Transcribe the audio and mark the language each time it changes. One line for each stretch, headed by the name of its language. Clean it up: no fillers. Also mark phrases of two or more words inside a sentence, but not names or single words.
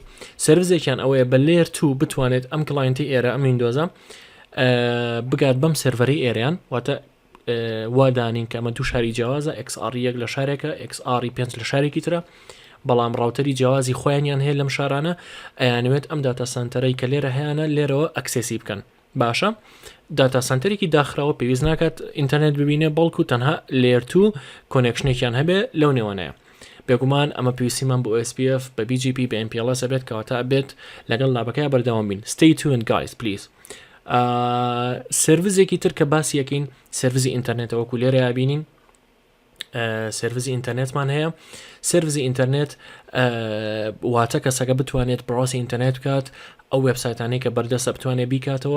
Central Kurdish: سرویسێکیان ئەوەیە بە لێر 2 بتوانێت ئەم کلاینتی ئێرە ئەم ویندۆزە بگات بەم سەرڤەری ئێریان، واتە وادانین کە ئەمە دوو شاری جیاوازە، XR1 لە شارێکە، XR5 لە شارێکی ترە، بەڵام ڕاوتەری جیاوازی خۆیانیان هەیە لەم شارانە، ئەیانوێت ئەم
English: data center
Central Kurdish: کە لێرە هەیەە لێرەوە ئەکسێسی بکەن. باشە،
English: data center
Central Kurdish: داخراوە پێویست ناکات ئینتەرنێت ببینێ، بەڵکو تەنها لێر 2 کۆنێکشنێکیان هەبێ لەو نێوانەیە. بێگومان ئەمە پێویستیمان بۆ OSPF بە BGP بە MPLS بێت، کەواتە بێت لەگەڵ لابەکەی بەردەوام بین.
English: Stay tuned guys please.
Central Kurdish: سرویسێکی تر کە باسی یەکەین سرویسی ئینتەرنێتەوە وەکو لێرە بینین سرویسی ئینتەرنێتمان هەیە. سرویسی ئینتەرنێت واتە کەسەکە بتوانێت بڕاستی ئینتەرنێت بکات، ئەو وێبسایتانەی کە بەردەستە بتوانێت بیکاتەوە.